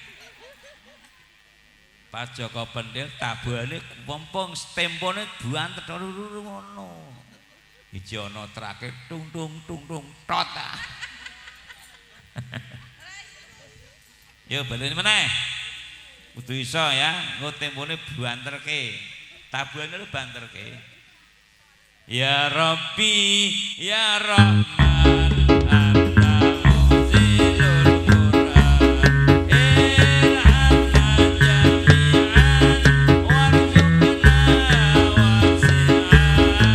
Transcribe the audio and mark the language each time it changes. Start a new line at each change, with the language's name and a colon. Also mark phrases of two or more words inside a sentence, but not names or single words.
Javanese: Pas Joko Pendil tabuhane pompong stempone buantet ngono. Iki ana terakhir tung tot. Yo baleni meneh. Kudu iso ya, engko tempone buanterke. Tabuhane lu banterke.
Arabic: يا رب يا رحمن أنت منزل القرآن. ألهمنا جميعا وارزقنا واسعا.